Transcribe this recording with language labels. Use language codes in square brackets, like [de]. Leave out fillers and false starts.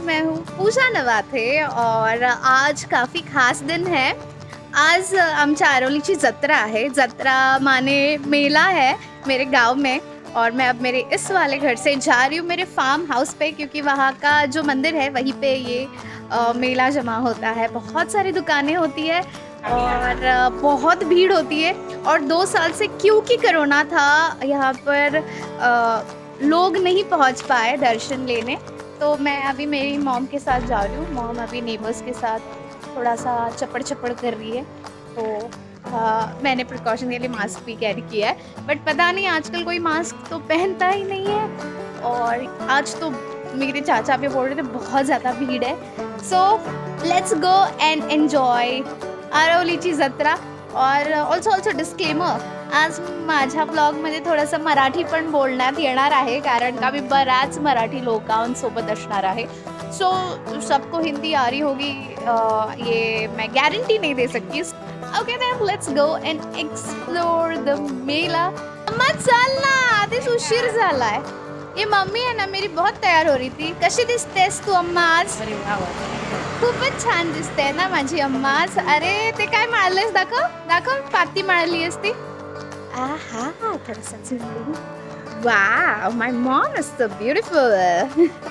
[hi] मैं हूँ पूजा नवाथे और आज काफ़ी खास दिन है। [mr] आज आमच्या आरोलीची जत्रा आहे। [hi] जत्रा माने मेला है मेरे गांव में और मैं अब मेरे इस वाले घर से जा रही हूँ मेरे फार्म हाउस पे, क्योंकि वहाँ का जो मंदिर है वहीं पे ये मेला जमा होता है। बहुत सारी दुकानें होती है और बहुत भीड़ होती है। और 2 साल से क्योंकि कोरोना था यहाँ पर लोग नहीं पहुँच पाए दर्शन लेने, तो मैं अभी मेरी मॉम के साथ जा रही हूँ। मॉम अभी नेबर्स के साथ थोड़ा सा चपड़ चपड़ कर रही है, तो मैंने प्रिकॉशन के लिए मास्क भी कैरी किया है। बट पता नहीं आजकल कोई मास्क तो पहनता ही नहीं है। और आज तो मेरे चाचा भी बोल रहे थे बहुत ज़्यादा भीड़ है। [en] so let's go and enjoy [mr] आरोलीची जत्रा। और [en] also disclaimer, [mr] आज माझ्या ब्लॉगमध्ये थोडंसं मराठी पण बोलण्यात येणार आहे, कारण का मी बऱ्याच मराठी लोकांसोबत असणार आहे। [hi] सो सबको हिंदी आ रही होगी ये मैं गारंटी नहीं दे सकती। [en] Okay then let's go and explore the मेला। [mr] अम्मा चल ना, आधीच उशीर झालाय। [hi] ये मम्मी है ना मेरी बहुत तयार हो रही थी। [mr] कशी दिसतेस तू अम्मा आज? खूपच छान दिसते ना माझी अम्मा आज। अरे ते काय मारलेस, दाखव दाखव, पाती मारली असती। आहा, थोडासा झुंबू। [en] Wow, my mom is so beautiful.